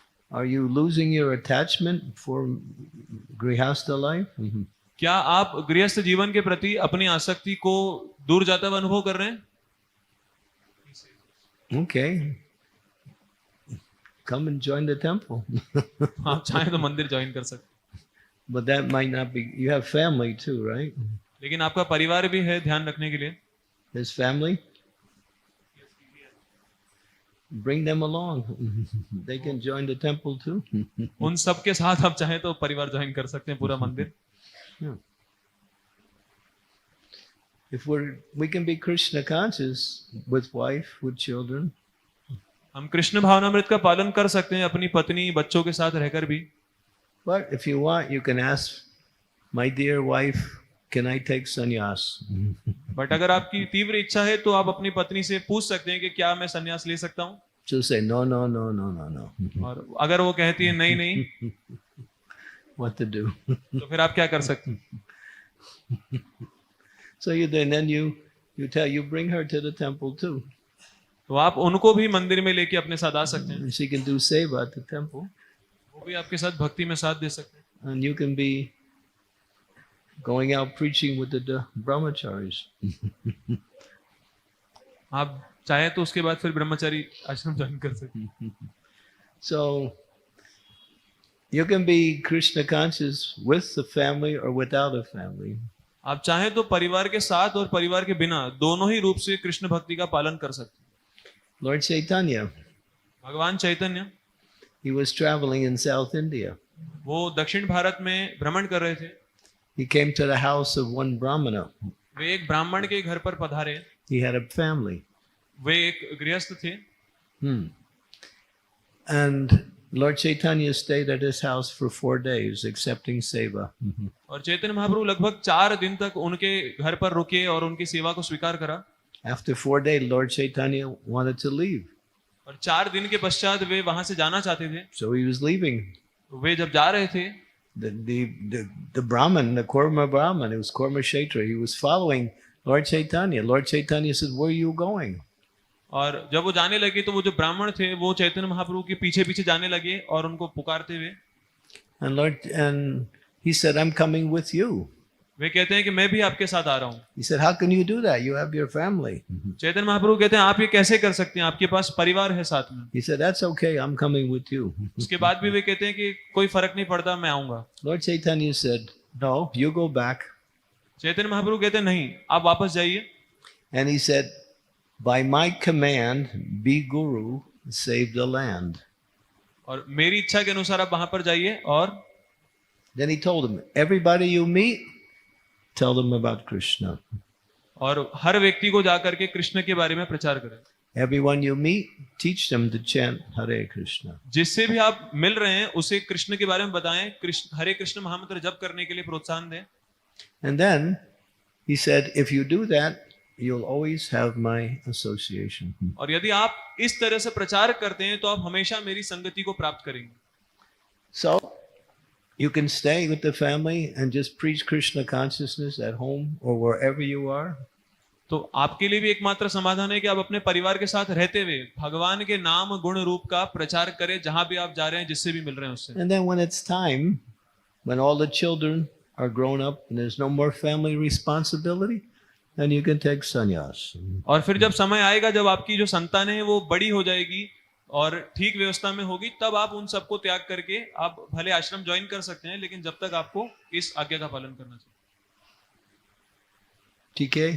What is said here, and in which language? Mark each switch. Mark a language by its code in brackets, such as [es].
[en] Are you losing your attachment for grihastha life? [hi] क्या आप गृहस्थ जीवन के प्रति अपनी आसक्ति को दूर जाता हुआ अनुभव कर रहे हैं? [en] Okay. Come and join the temple. [hi] आप चाहें तो मंदिर ज्वाइन कर सकते हैं, [en] But that might not be, you have family too, right? [hi] लेकिन आपका परिवार भी है ध्यान रखने के लिए. [en] His family? Bring them along. They can join the temple too. [hi] उन सब के साथ आप चाहें तो परिवार ज्वाइन कर सकते हैं, पूरा मंदिर. [en] Yeah. If we can be Krishna conscious with wife, with children, [hi] हम कृष्ण भावनामृत का पालन कर सकते हैं अपनी पत्नी बच्चों के साथ रहकर भी. [en] but if you want, you can ask, my dear wife, can I take sannyas? [hi] But अगर आपकी तीव्र इच्छा है तो आप अपनी पत्नी से पूछ सकते हैं कि क्या मैं संन्यास ले सकता हूँ. [en] She'll say, no, no, no, no, no, no. [hi] और अगर वो कहती है नहीं नहीं, [en] What to do? [hi] तो फिर आप क्या कर सकते हैं? [en] So then you bring her to the temple too. [hi] तो आप उनको भी मंदिर में लेके अपने साथ आ सकते हैं. [en] And she can do seva at the temple. [hi] वो भी आपके साथ भक्ति में साथ दे सकते हैं. [en] And you can be going out preaching with the brahmacharis. [hi] आप चाहे तो उसके बाद फिर ब्रह्मचारी आश्रम ज्वाइन कर सकते हैं. [en] So you can be Krishna conscious with the family or without a family. [hi] आप चाहे तो परिवार के साथ और परिवार के बिना दोनों ही रूप से कृष्ण भक्ति का पालन कर सकते हैं. [en] Lord Chaitanya, [hi] भगवान चैतन्य, [en] he was traveling in South India. [hi] वो दक्षिण भारत में भ्रमण कर रहे थे. [en] He came to the house of one brahmana. [hi] वे एक ब्राह्मण के घर पर पधारे. [en] He had a family. [hi] वे एक गृहस्थ थे. [en] And Lord Chaitanya stayed at his house for 4 days, accepting seva. [hi] और चैतन्य महाप्रभु लगभग 4 दिन तक उनके घर पर रुके और उनकी सेवा को स्वीकार करा. [en] After 4 days, Lord Chaitanya wanted to leave. [hi] और 4 दिन के पश्चात वे वहां से जाना चाहते थे. [en] So he was leaving. [hi] वे जब जा रहे थे, [en] The Brahman, the Kurma Brahman, it was Kurma Kshetra, he was following Lord Chaitanya. Lord Chaitanya said, where are you going? [hi] और जब वो जाने लगे तो वो जो ब्राह्मण थे वो चैतन्य महाप्रभु के पीछे पीछे जाने लगे और उनको पुकारते हुए. [en] And he said, I'm coming with you. [hi] वे कहते हैं कि मैं भी आपके साथ आ रहा हूँ. [en] He said, how can you do that? You have your family. [hi] Chaitanya Mahaprabhu कहते हैं आप ये कैसे कर सकते हैं, आपके पास परिवार है साथ में. [en] He said, that's okay, I'm coming with you. [hi] उसके बाद भी वे कहते हैं कि कोई फर्क नहीं पड़ता, मैं आऊंगा. [en] Lord Chaitanya said, no, you go back. [hi] Chaitanya Mahaprabhu कहते हैं नहीं, आप वापस जाइए. [en] And he said, by my command, be guru, save the land. [hi] और मेरी इच्छा के अनुसार आप वहां पर जाइए. और [en] Then he told him, everybody you meet, tell them about Krishna. [hi] और हर व्यक्ति को जाकर के कृष्ण के बारे में प्रचार करें. [en] Everyone you meet, teach them to chant Hare Krishna. [hi] जिससे भी आप मिल रहे हैं उसे कृष्ण के बारे में बताएं, कृष्ण हरे कृष्ण महामंत्र जप करने के लिए प्रोत्साहन दें. [en] And then he said, if you do that, you'll always have my association. [hi] और यदि आप इस तरह से प्रचार करते हैं तो आप हमेशा मेरी संगति को प्राप्त करेंगे. [en] So you can stay with the family and just preach Krishna consciousness at home or wherever you are. [hi] तो आपके लिए भी एकमात्र समाधान है कि आप अपने परिवार के साथ रहते हुए भगवान के नाम गुण रूप का प्रचार करें जहां भी आप जा रहे हैं, जिससे भी मिल रहे हैं उससे. [en] And then when it's time, when all the children are grown up and there's no more family responsibility, then you can take sannyas. [hi] और फिर जब समय आएगा जब आपकी जो संतान है वो बड़ी हो जाएगी और ठीक व्यवस्था में होगी, तब आप उन सबको त्याग करके आप भले आश्रम ज्वाइन कर सकते हैं, लेकिन जब तक आपको इस आज्ञा का पालन करना चाहिए. TK?